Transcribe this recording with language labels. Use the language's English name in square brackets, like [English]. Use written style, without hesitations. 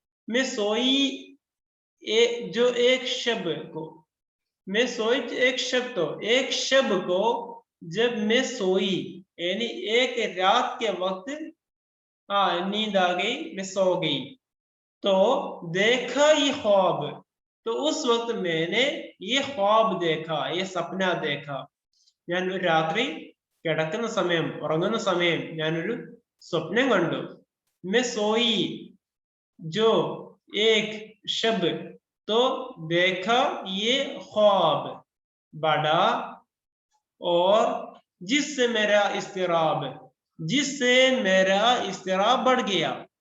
[Hindi] मैं सोई जो एक शब को मैं सोई एक शब को जब मैं सोई, यानी एक रात के वक्त नींद आ गई, मैं सो गई तो देखा ये ख्वाब। तो उस वक्त मैंने ये ख्वाब देखा, ये सपना देखा। [Malayalam] ഞാനൊരു രാത്രി കിടക്കുന്ന സമയം ഉറങ്ങുന്ന സമയം ഞാനൊരു സ്വപ്നം കണ്ടു। [Hindi] मैं सोई जो एक शब तो देखा ये ख्वाब बढ़ा और जिससे मेरा इस्तिराब बढ़ गया।